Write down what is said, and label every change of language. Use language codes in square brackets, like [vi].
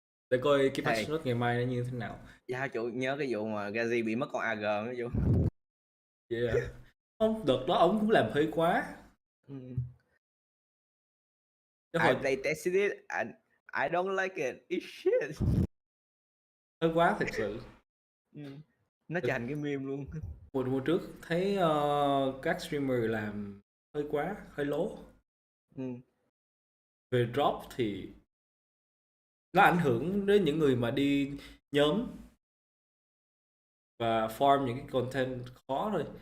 [vi] Để coi cái patch note ngày mai nó như thế nào. Dạ chủ nhớ cái vụ mà Gazi bị mất con AG đó chú. [en] Yeah. [vi] Không, đợt đó ông cũng làm hơi quá. [en] I play tested it and I don't like it. It's shit. [vi] Hơi quá thật sự. Nó trở thành cái meme luôn. Mùa trước thấy các streamer làm hơi quá, hơi lố. Về drop thì nó ảnh hưởng đến những người mà đi nhóm và farm những cái content khó thôi.